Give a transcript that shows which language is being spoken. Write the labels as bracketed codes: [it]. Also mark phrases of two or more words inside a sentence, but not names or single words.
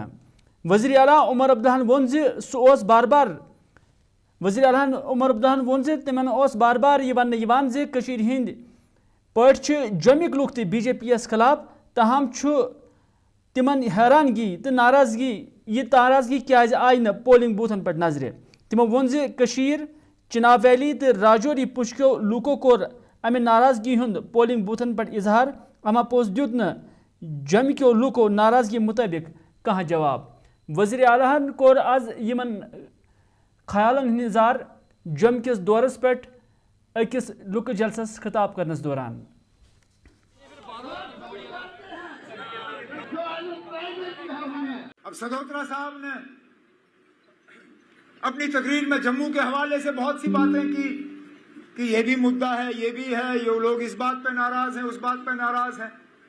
[ks] वज़ीर आला उमर अब्दुल्लाहन वोन सह बार बार वज़ीर आला उमर अब्दुल्लाहन वोन तिमन बार बार यह वन कशीर हिंद पट जमिक लुक तह BJP यस खिलाफ तहम तिमन हैरानगी तो नाराजगी यह नाराजगी क्या आय न पोलिंग बूथन पे नजर तिमो वोन कशीर चिनाब वैली तो राजौरी पुशक्यो लूको कोर अमे नाराजगी हुंद पोलिंग बूथन पे इजहार अमा पोस दुत न जमिक्यो लूको नाराजगी मुताबिक कह जवाब। वज़ीर आलाहन कोर आज यमन ख्यालन निजार जम किस दौरस पे अकिस लुक जलसस खिताब करनस दौरान [hi] अब सगोत्रा साहब ने अपनी तकरीर में जम्मू के हवाले से बहुत सी बातें की कि ये भी मुद्दा है, ये भी है, ये लोग इस बात पे नाराज हैं, उस बात पे नाराज हैं।